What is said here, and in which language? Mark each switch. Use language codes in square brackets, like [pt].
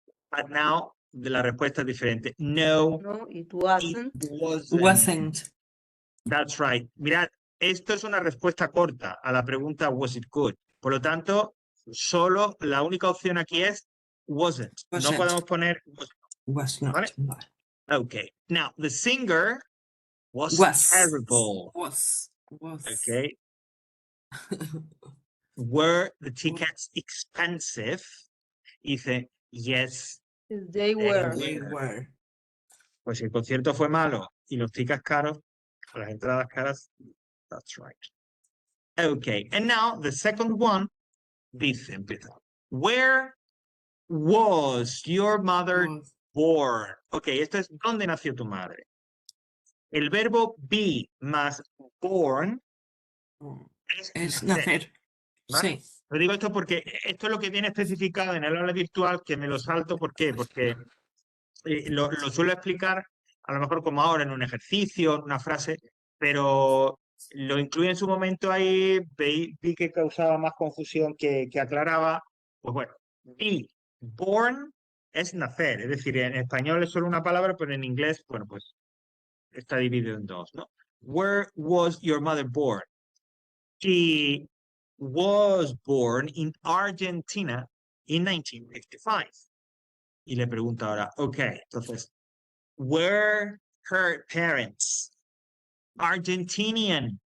[en] But now, [es] la respuesta es diferente. [en] No, No, it it wasn't. Wasn't. That's right. [es] Mirad, esto es una respuesta corta a la pregunta [en] was it good. [es] Por lo tanto, solo la única opción aquí es [en] wasn't. [es] No [en] Wasn't. [es] podemos poner [en] Was not. [es] ¿Vale? [en] Okay. Now, the singer was terrible. Was. Okay. Were the tickets expensive? [es] Dice, [en] yes, They were. They were. [es] pues si el concierto fue malo y los tickets caros, o las entradas caras, [en] that's right. Okay, and now the second one [es] dice, empieza. [en] Where was your mother born? [es] Ok, esto es ¿dónde nació tu madre? El verbo be más born Es nacer. ¿vale? Sí. Lo digo esto porque esto es lo que viene especificado en el aula virtual, que me lo salto. ¿Por qué? Porque lo suelo explicar a lo mejor como ahora en un ejercicio, en una frase, pero lo incluí en su momento ahí, vi que causaba más confusión que aclaraba. Pues bueno, be born es nacer, es decir, en español es solo una palabra, pero en inglés, bueno, pues está dividido en dos, ¿no? [en] Where was your mother born? She was born in Argentina in 1955. [es] Y le pregunto ahora, ok, entonces, [en] were her parents Argentinian?